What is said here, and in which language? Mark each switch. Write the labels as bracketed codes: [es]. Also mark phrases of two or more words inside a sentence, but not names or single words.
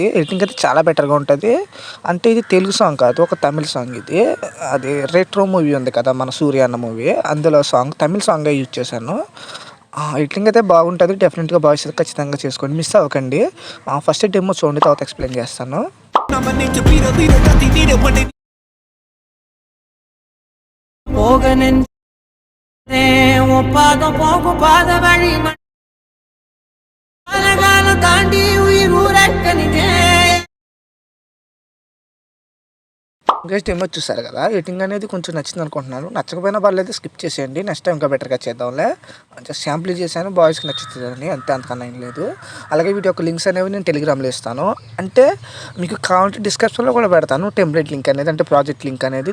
[te] ఎడిటింగ్ అయితే చాలా బెటర్గా ఉంటుంది. అంటే ఇది తెలుగు సాంగ్ కాదు, ఒక తమిళ సాంగ్ ఇది. అది రెట్రో మూవీ ఉంది కదా, మన సూర్య అన్న మూవీ, అందులో సాంగ్ తమిళ సాంగ్ యూజ్ చేశాను. ఎడిటింగ్ అయితే బాగుంటుంది. డెఫినెట్గా బాయ్స్ అయితే ఖచ్చితంగా చేసుకోండి, మిస్ అవ్వకండి. [en] first demo [te] చూడండి, తర్వాత ఎక్స్ప్లెయిన్ చేస్తాను. [ta] பாதம் போகும் பாத வழி தாண்டி உயிர் ஊரக்கணிதே. [en] guys demo [te] చూసారు కదా, ఎడిటింగ్ అనేది కొంచెం నచ్చింది అనుకుంటున్నాను. నచ్చకపోయినా పర్లేదు, స్కిప్ చేసేయండి. [en] next time [te] ఇంకా బెటర్గా చేద్దాంలే. [en] just sample [te] చేశాను, బాయ్స్కి నచ్చుతుందని, అంతకన్నా ఏం లేదు. అలాగే వీటి యొక్క లింక్స్ అనేవి నేను టెలిగ్రామ్లో ఇస్తాను. అంటే మీకు కావాలంటే డిస్క్రిప్షన్లో కూడా పెడతాను [en] template link [te] అనేది, అంటే [en] project link [te] అనేది.